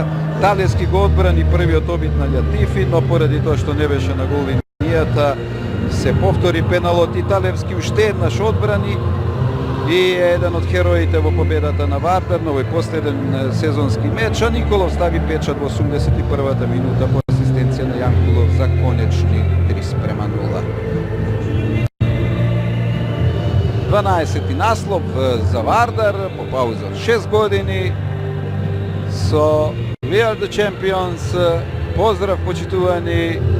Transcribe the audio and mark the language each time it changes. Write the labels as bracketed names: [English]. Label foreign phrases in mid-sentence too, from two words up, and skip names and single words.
[Macedonian] Талевски го одбрани првиот обид на Лјатифи, но поради тоа што не беше на гол линијата се повтори пеналот и Талевски уште еднаш одбрани и е еден од хероите во победата на Вардар на овој последен сезонски меч, а Николов стави печат во 81-та минута по асистенција на Јанкулов за конечни 3:0. 12-ти наслов за Вардар по пауза од 6 години со We are the champions. Поздрав почитувани.